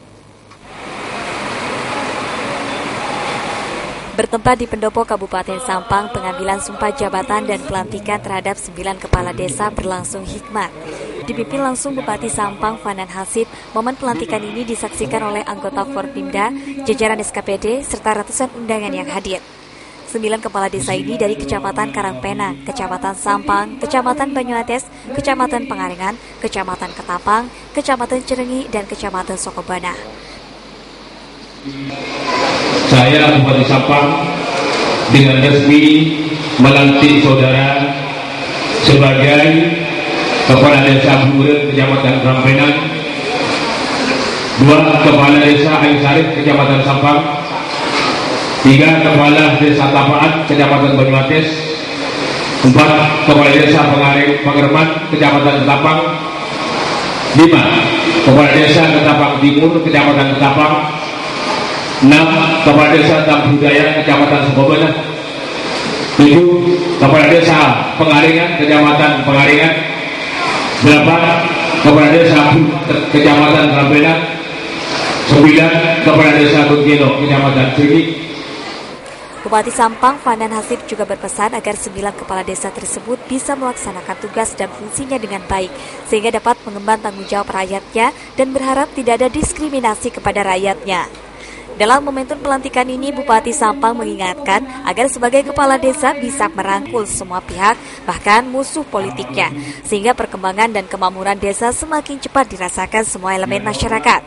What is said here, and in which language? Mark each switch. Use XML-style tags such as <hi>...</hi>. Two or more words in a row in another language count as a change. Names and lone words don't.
<id>Bertempat di pendopo Kabupaten Sampang, pengambilan sumpah jabatan dan pelantikan terhadap 9 kepala desa berlangsung hikmat. Dipimpin langsung Bupati Sampang, Fanan Hasib, momen pelantikan ini disaksikan oleh anggota Forpimda, jajaran SKPD, serta ratusan undangan yang hadir. 9 kepala desa ini dari Kecamatan Karangpena, Kecamatan Sampang, Kecamatan Banyuates, Kecamatan Pengaringan, Kecamatan Ketapang, Kecamatan Cirenyi, dan Kecamatan Sokobana. Saya Bupati Sampang dengan resmi melantik saudara sebagai Kepala Desa Buren Kecamatan Karangpena, 2 Kepala Desa Ayu Sarif Kecamatan Sampang, 3 Kepala Desa Tapaan Kecamatan Banyuates, 4 Kepala Desa Pangerman Kecamatan Ketapang, 5 Kepala Desa Ketapang Timur Kecamatan Ketapang, 6 Kepala Desa Tambudaya Kecamatan Sokobana, 7 Kepala Desa Pengaringan Kecamatan Pengaringan, 8 Kepala Desa Kecamatan Karangpena, 9 Kepala Desa Bengkelo Kecamatan Cirenyi. Bupati Sampang, Fanan Hasib juga berpesan agar 9 kepala desa tersebut bisa melaksanakan tugas dan fungsinya dengan baik, sehingga dapat mengemban tanggung jawab rakyatnya dan berharap tidak ada diskriminasi kepada rakyatnya. Dalam momentum pelantikan ini, Bupati Sampang mengingatkan agar sebagai kepala desa bisa merangkul semua pihak, bahkan musuh politiknya, sehingga perkembangan dan kemakmuran desa semakin cepat dirasakan semua elemen masyarakat.</id>